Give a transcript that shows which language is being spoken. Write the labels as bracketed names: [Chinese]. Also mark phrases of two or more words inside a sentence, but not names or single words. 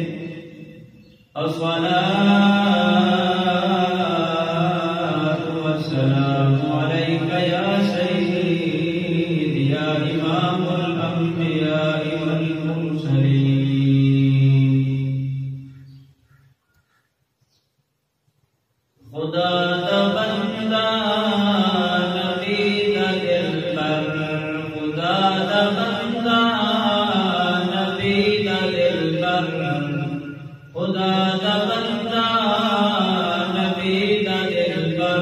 [Arabic] الصلاة والسلام عليك يا سيدي يا إمام الأنبياء والمرسلين. [Punjabi] خدا دا بندہ نبی دا دلبر، خدا دا بندہ نبی دا دلبر، خدا دا بندہ نبی دا دلبر.